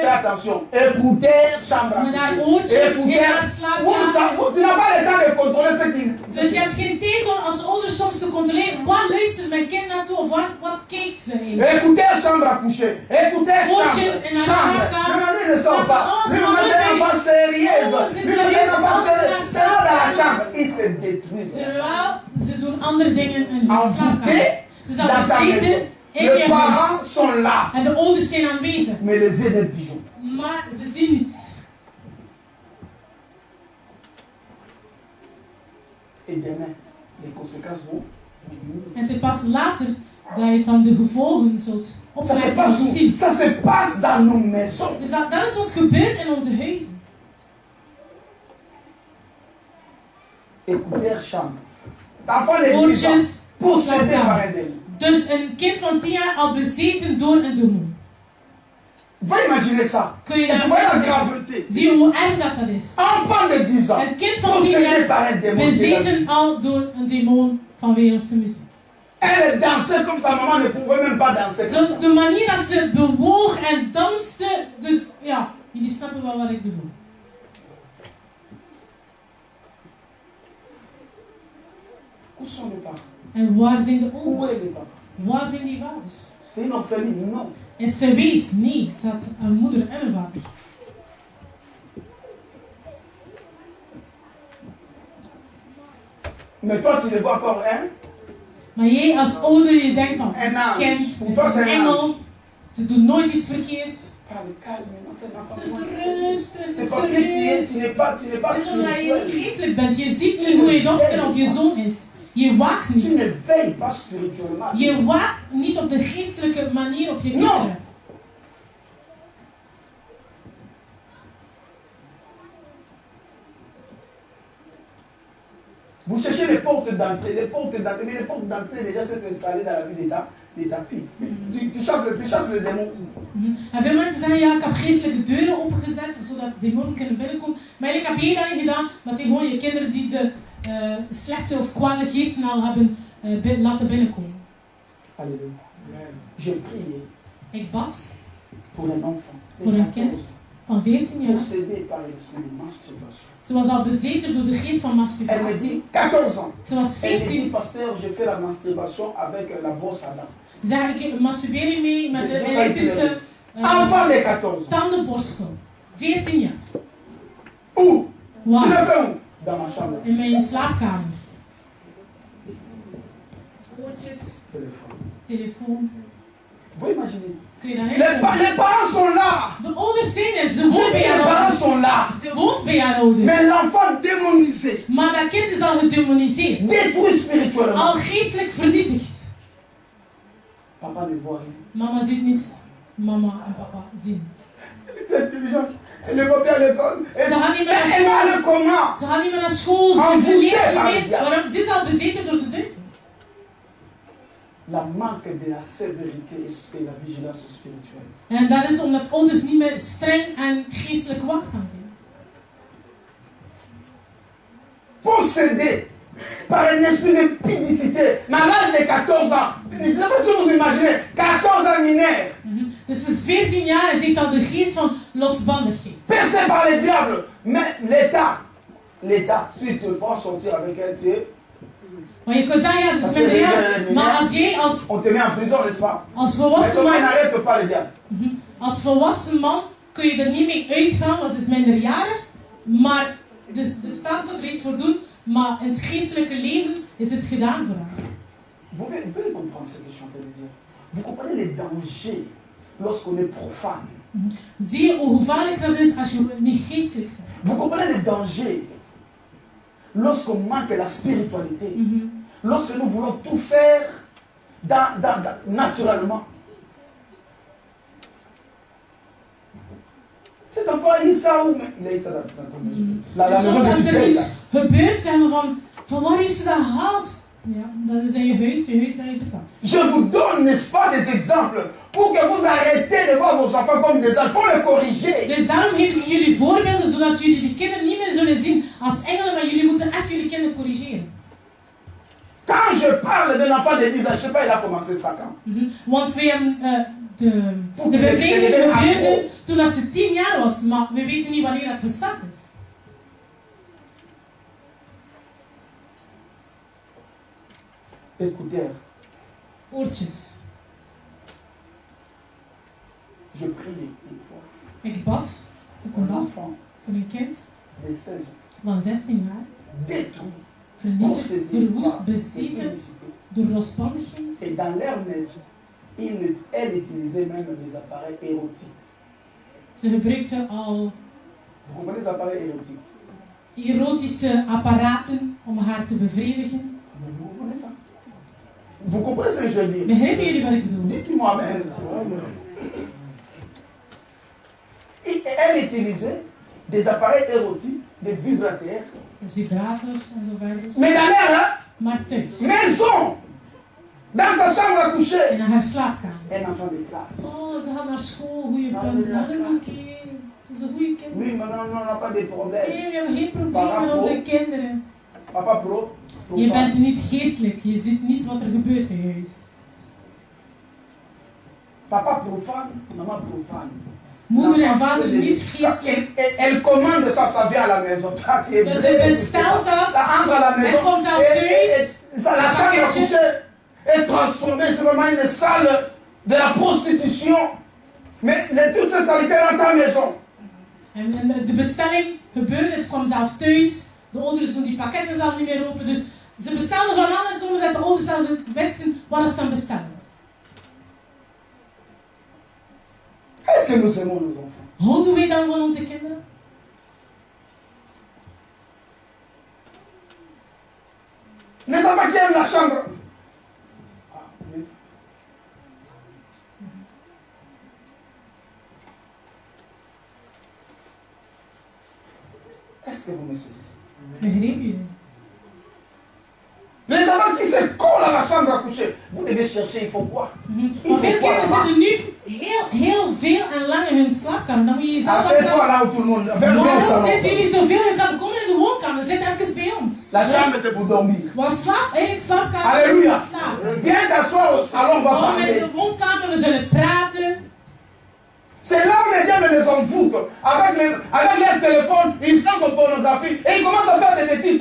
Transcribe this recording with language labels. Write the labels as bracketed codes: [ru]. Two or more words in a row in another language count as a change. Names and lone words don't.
[fr] attention. Écoutez, chambre à [nl] met haar [fr] coucher. [nl] oortjes in [fr] Écoutez. [nl] haar slaapkamer. [fr] Tu n'as pas le temps de contrôler ce qui. [nl] Dus je hebt geen tijd om als ouder soms te controleren, waar luistert mijn kind naartoe of wat kijkt ze eigenlijk? [fr] Écoutez, chambre à coucher. Écoutez, [nl] Oortjes in haar [fr] chambre. [nl] slaapkamer. [fr] Non, lui ne sort pas. Lui, c'est un enfant sérieuse. Lui, c'est un enfant sérieux. C'est dans la chambre. Il se détruit. [nl] Terwijl ze doen andere dingen in hun [fr] Envoûté [nl] slaapkamer. Ze [fr] dans [nl] zijn [fr] ta maison. [nl] bezeten in [fr] Les [nl] je [fr] parents [nl] huis. [fr] sont là. [nl] En de ouders zijn aanwezig, [fr] Mais les yeux d'un pigeon. [nl] maar ze zien niets. [fr] Et demain, les conséquences vont venir. [nl] En het is pas later dat je dan de gevolgen zult [fr] Ça se [nl] opmerken of [fr] passe où? [nl] zien. [fr] Ça se passe dans nos maisons. [nl] Dus dat is wat gebeurt in onze huizen. [fr] Écoutez, chambre. L'enfant de 10 ans, [nl] Oortjes, [fr] possédé par [nl] slaapkamer. [fr] un démon. [nl] Dus een kind van 10 jaar al bezeten door een demon. [fr] Vous imaginez ça? [nl] Kun je [fr] Et vous voyez la [nl] dat [fr] graveté. [nl] zie je hoe erg dat is? [fr] Enfant de 10 ans, [nl] Een kind van 10 [fr] possédé par [nl] jaar [fr] un démon. de la [nl] bezeten [fr] musique. [nl] al door een demon van wereldse muziek. [fr] Elle dansait comme sa maman ne pouvait même pas danser. Comme [nl] Dus [fr] ça. [nl] de manier dat ze bewoog en danste, dus ja, jullie snappen wel wat ik bedoel. [fr] Où sont les parents? [nl] En waar zijn de [fr] Où [nl] ouders? [fr] est les parents? [nl] Waar zijn die vaders? [fr] C'est une orpheline? Non. [nl] En ze wees niet dat een moeder en een vader. [fr] Mais toi, tu les vois encore, hein? [nl] Maar jij als ouder, je denkt van, Een ange. kind, Voor het [fr] toi, [nl] is een [fr] c'est un [nl] engel, [fr] ange. [nl] ze doet nooit iets verkeerd. [fr] Parle calmement, c'est un enfant. [nl] Ze is rustig, ze [fr] C'est [nl] is [fr] parce que tu [nl] serieus. [fr] n'es pas [nl] Het is omdat je [fr] spirituel. [nl] geestelijk bent. Je ziet nu hoe je dochter of je zoon is. Je waakt [fr] Tu [nl] niet. [fr] ne veilles pas spirituellement. [nl] Je waakt niet op de geestelijke manier op je [fr] Non. [nl] kinderen. [fr] Vous cherchez les portes d'entrée, mais les portes d'entrée déjà s'est installées dans la vie de ta fille. Tu chasses le démon. Mhm. [nl] En veel mensen zeggen, ja, ik heb geestelijke deuren opgezet, zodat demonen kunnen binnenkomen. Maar ik heb één ding gedaan, dat je gewoon je kinderen die de slechte of kwade geesten al hebben laten binnenkomen. [fr] Alléluia. J'ai prié [nl] Ik bad [fr] pour un enfant Pour de un 14 [nl] kind. van 14 jaar. [fr] possédé par l'esprit de masturbation. [nl] Ze was al bezeten door de geest van [fr] Elle me [nl] masturbatie. [fr] dit 14 ans. [nl] Ze was [fr] Elle me dit, [nl] 14. [fr] pasteur, j'ai fait la masturbation avec la brosse à dents. [nl] Ze zei, ik masturbeer je mee met Je de ga elektrische [fr] Enfant de 14 ans. [nl] tandenborstel. 14 jaar. [fr] Où? Tu [nl] Waar? [fr] l'as fait où? Dans ma chambre. [nl] In mijn slaapkamer. Oortjes, [fr] Téléphone. [nl] telefoon. [fr] Vous imaginez? [nl] Kun je daarin [fr] Les parents sont là. [nl] De ouders zijn er. Ze [fr] Je [nl] woont bij [fr] dis, les [nl] haar [fr] parents [nl] ouders. [fr] sont là. [nl] Ze woont bij haar ouders. [fr] Mais l'enfant démonisé, [nl] Maar dat kind is al gedemoniseerd. [fr] détruit spirituellement. [nl] Al geestelijk vernietigd. [fr] Papa ne voit rien. [nl] Mama ziet niets. Mama en papa zien niets. [fr] Elle est intelligente. Elle ne va plus à l'école. Elle [nl] Ze gaat niet meer naar [fr] elle va [nl] school. [fr] aller comment? [nl] Ze gaat niet meer naar school. Ze [fr] Envoûtée [nl] verleert [fr] par le [nl] niet meer. [fr] diable. [nl] Waarom? Ze is al bezeten door de duivel. [fr] La manque de la sévérité et la vigilance spirituelle. [nl] En dat is omdat ouders niet meer streng en geestelijk waakzaam zijn. [fr] Possédé par un esprit d'impudicité. Mais à l'âge de 14 ans, je ne sais pas si vous imaginez, 14 ans mineur, [nl] Dus ze is 14 jaar en ze heeft al de geest van losbandigheid. [fr] percé par le diable. Mais l'État, s'il te prend sortir avec elle, tu es, [nl] Maar je kan zeggen, ja, ze is minderjarig. Maar als jij [fr] on te met en prison, n'est-ce pas? [nl] als [fr] Mais [nl] volwassen [fr] comment il [nl] man, [fr] n'arrête pas le diable? [nl] als volwassen man kun je er niet mee uitgaan, want ze is minderjarig. Maar de staat kan er iets voor doen, maar in het geestelijke leven is het gedaan voor haar. [fr] Vous devez comprendre ce que je suis en train de dire. Vous comprenez les dangers lorsqu'on est profane. [nl] Zie je hoe gevaarlijk dat is als je niet geestelijk bent? [fr] Vous comprenez les dangers lorsqu'on manque la spiritualité. Lorsque nous voulons tout faire naturellement. Cet enfant a eu ça où? Il a eu ça dans la [nl] Dus [fr] maison [nl] soms als [fr] de [nl] er [fr] Père. [nl] iets gebeurt, zeggen we van waar heeft ze dat gehaald? Ja, dat is in je huis dat je betaalt. [fr] Je vous donne, n'est-ce pas, des exemples pour que vous arrêtez de voir vos enfants comme des enfants. Il faut les corriger. [nl] Dus daarom geef ik jullie voorbeelden, zodat jullie die kinderen niet meer zullen zien als engelen, maar jullie moeten echt jullie kinderen corrigeren. [fr] Quand je parle d'un enfant de 10 ans, je ne sais pas, il a commencé ça quand? [nl] Want we hebben de bevrijding gebeurde toen als ze 10 jaar was, maar we weten niet wanneer dat gestart is. [fr] Écoutez, [nl] Oortjes. [fr] je priais une fois [nl] Ik bad op een [fr] un [nl] dag [fr] enfant [nl] voor een kind [fr] de 16 ans, [nl] van 16 jaar, [fr] détruit, [nl] vernietigd, [fr] possédé [nl] verwoest, [fr] par [nl] bezeten [fr] l'impudicité. [nl] door losbandigheid. [fr] Et dans leur maison, elle utilisait même des appareils érotiques. [nl] Ze gebruikte al [fr] Vous comprenez les appareils érotiques? [nl] erotische apparaten om haar te bevredigen. [fr] Vous Vous comprenez ce que je veux dire? [nl] Begrijpen jullie wat ik bedoel? [fr] Dites-moi amen. Et elle utilisait des appareils érotiques, des vibrateurs. [nl] Dus vibrators en zo verder. [fr] Mais dans leur [nl] Maar thuis. [fr] maison, dans sa chambre à coucher, [nl] In haar slaapkamer. [fr] un enfant de classe. [nl] Oh, ze gaat naar school, goede punten. Dat is oké. Ze is een goede kind. [fr] Oui, mais non, on n'a pas de problème. [nl] Nee, we hebben geen probleem met onze kinderen. [fr] Papa pro. [nl] Je bent niet geestelijk, je ziet niet wat er gebeurt in huis. [fr] Papa profane, maman profane. [nl] Moeder en vader niet geestelijk. [fr] Elle commande ça, ça vient à la maison. Toi, tu es [nl] Dus [fr] brûlé, [nl] ze bestelt dat. [fr] ça entre à la maison. [nl] Het komt zelf thuis. [fr] Ça, la chambre à coucher est transformée, c'est vraiment une salle de la prostitution. Mais toutes ces saletés dans ta maison. [nl] En de bestelling gebeurde, het kwam zelf thuis. De ouders doen die pakketten zelf niet meer open. Dus ze bestelden van alles zonder dat de ouders zelf wisten wat ze aan bestellen was. [fr] Est-ce que nous aimons nos enfants? [nl] Houden wij dan van onze kinderen? [fr] Les enfants qui aiment la chambre. Est-ce que vous me saisissez? [nl] Begreep je? [fr] Les enfants qui se collent à la chambre à coucher, vous devez chercher, il faut quoi? [nl] Maar veel kinderen zitten nu heel veel en lang in hun slaapkamer. Dan moet je jezelf [fr] Assieds-toi là où tout le monde. Vers le [nl] waarom [fr] salon. [nl] zitten jullie zoveel en dan komen in de woonkamer? Zit even bij ons. [fr] La chambre c'est pour dormir. [nl] Want eigenlijk slaapkamer [fr] Alléluia. [nl] is slapen. [fr] Viens t'asseoir au salon, on va [nl] Kom met [fr] parler. [nl] de woonkamer, we zullen praten. [fr] C'est là où les diables les envoûtent. Avec leur téléphone, ils font de pornographie et ils commencent à faire des bêtises.